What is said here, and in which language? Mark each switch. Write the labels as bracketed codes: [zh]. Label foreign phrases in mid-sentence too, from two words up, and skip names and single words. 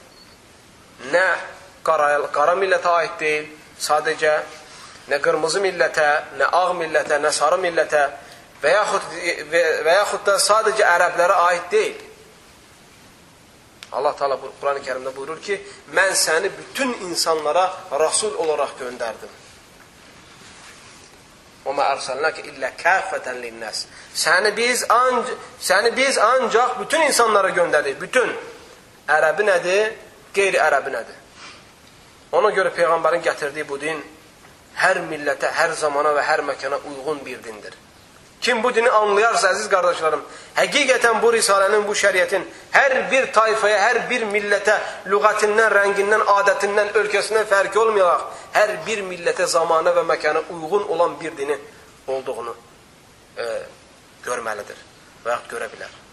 [az] Nə qara millətə aid deyil, sadəcə nə qırmızı millətə, nə ağ millətə, nə sarı millətə və yaxud da sadəcə ərəblərə aid deyil. Allah Teala Quran-ı Kərimdə buyurur ki, mən səni bütün insanlara rasul olaraq göndərdim. [ar] وَمَا أَرْسَلْنَاكَ إِلَّا كَافَةً لِلنَّاسِ [az] Səni biz ancaq bütün insanlara göndərdik. Bütün. Ərəbi nədir? Qeyri-ərəbi nədir? Ona görə Peyğəmbərin gətirdiyi bu din hər millətə, hər zamana və hər məkana uyğun bir dindir. Kim bu dini anlayarsa, əziz qardaşlarım, həqiqətən bu risalənin, bu şəriətin hər bir tayfaya, hər bir millətə, lüğətindən, rəngindən, adətindən, ölkəsindən fərqi olmayaraq, hər bir millətə, zamana və məkana uyğun olan bir dini olduğunu görməlidir və yaxud görə bilər.